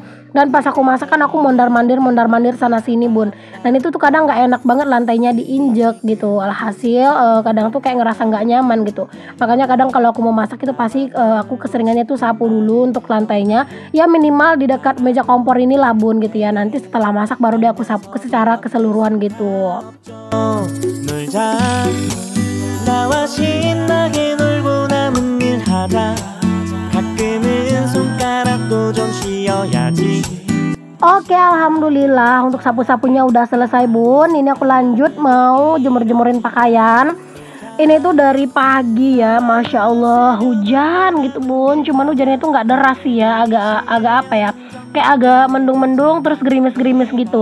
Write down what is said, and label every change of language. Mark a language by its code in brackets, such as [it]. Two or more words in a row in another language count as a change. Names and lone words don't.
[id] Dan pas aku masak kan aku mondar-mandir sana sini bun, dan itu tuh kadang nggak enak banget lantainya diinjek gitu. Alhasil kadang tuh kayak ngerasa nggak nyaman gitu. Makanya kadang kalau aku mau masak itu pasti aku keseringannya tuh sapu dulu untuk lantainya, ya minimal di dekat meja kompor inilah bun gitu ya. Nanti setelah masak baru deh aku sapu secara keseluruhan gitu. [ko] 놀자 나와 신나게 놀고 남은 일 하자 가끔은 손가락도 좀 쉬어야지. [id] Oke, alhamdulillah untuk sapu-sapunya udah selesai bun. Ini aku lanjut mau jemur-jemurin pakaian. Ini tuh dari pagi ya, [ar] ما شاء الله [id] hujan gitu bun. Cuman hujannya tuh nggak deras sih ya, agak apa ya, kayak agak mendung-mendung terus gerimis-gerimis gitu.